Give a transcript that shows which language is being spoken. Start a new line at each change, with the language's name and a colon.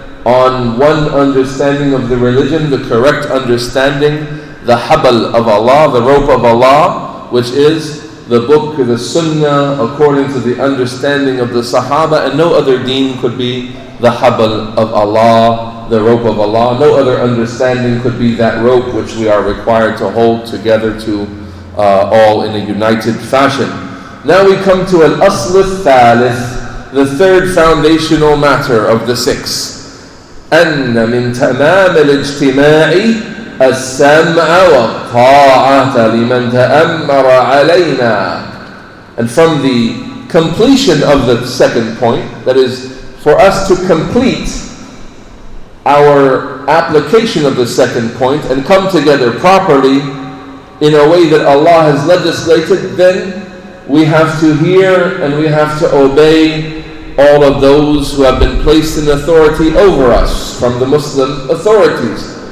English: on one understanding of the religion, the correct understanding, the habal of Allah, the rope of Allah, which is the book, the sunnah, according to the understanding of the Sahaba, and no other deen could be the habal of Allah, the rope of Allah. No other understanding could be that rope which we are required to hold together to all in a united fashion. Now we come to al-asl al-thalith, the third foundational matter of the 6.
Arabic: أن من تمام الاجتماع السمع والطاعة لمن تأمر علينا.
English: And from the completion of the second point, that is, for us to complete our application of the second point and come together properly in a way that Allah has legislated, then we have to hear and we have to obey all of those who have been placed in authority over us from the Muslim authorities.